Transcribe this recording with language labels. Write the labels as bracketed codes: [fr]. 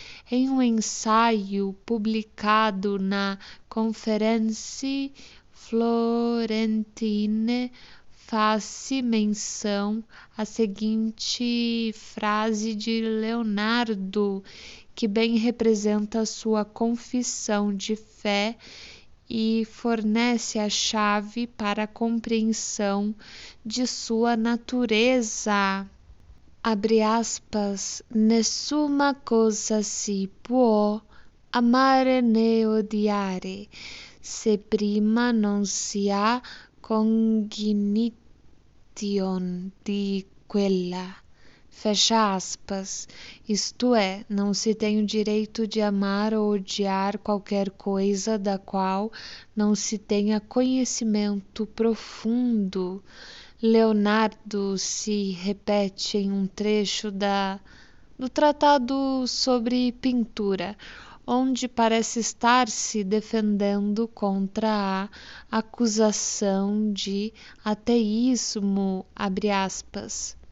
[pt] Em um ensaio publicado na Conferencie Florentine, faz-se menção à seguinte frase de Leonardo, que bem representa sua confissão de fé e fornece a chave para a compreensão de sua natureza. Abre aspas, [it] nessuna cosa si può amare né odiare, se prima non si ha cognition di quella. [pt] Fecha aspas, isto é, não se tem o direito de amar ou odiar qualquer coisa da qual não se tenha conhecimento profundo. Leonardo se repete em um trecho do Tratado sobre Pintura, onde parece estar se defendendo contra a acusação de ateísmo, abre aspas.